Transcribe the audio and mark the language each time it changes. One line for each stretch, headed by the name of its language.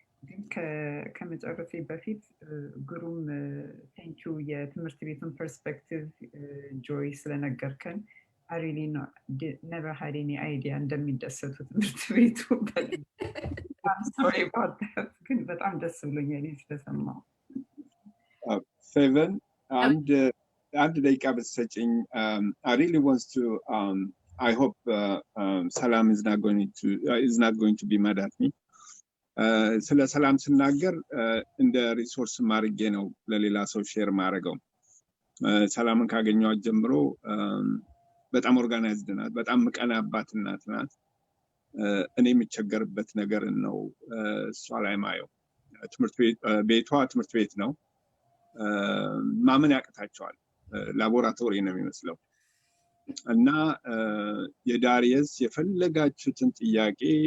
Amharic: ግን ከመጨረሴ በፊት ግሩም ቴንኪው የትምህርት ቤቱን ፐርስፔክቲቭ ጆይ ስለነገርከን
English: I really never had any idea
Amharic: እንደሚደሰቱ ትምህርት ቤቱ
English: I'm sorry about that
Amharic: ግን በጣም ደስ ብሎኛል ስለሰማው። ፌቨን አንድ አንድ ደቂቃ ብትሰጪኝ
English: I really wants to I hope Salam is not going to be mad at me.
Amharic: ስለ ሰላም ስናገር እንደ ሪሶርስ ማርጌ ነው ለሌላ ሰው ሼር ማረገው። ሰላምን ካገኘኋት ጀምሮ በጣም ኦርጋናይዝድ ናት፣ በጣም ምቀናባት እናት ናት። እኔ የምቸገርበት ነገር ነው እሷ ላይ ማየው። ቤቷ ትምህርት ቤት ነው፣ ማመን ያቅታቸዋል። ላቦራቶሪ ነው የሚመስለው። እና የዳሪየስ የፈለጋችሁትን ጥያቄ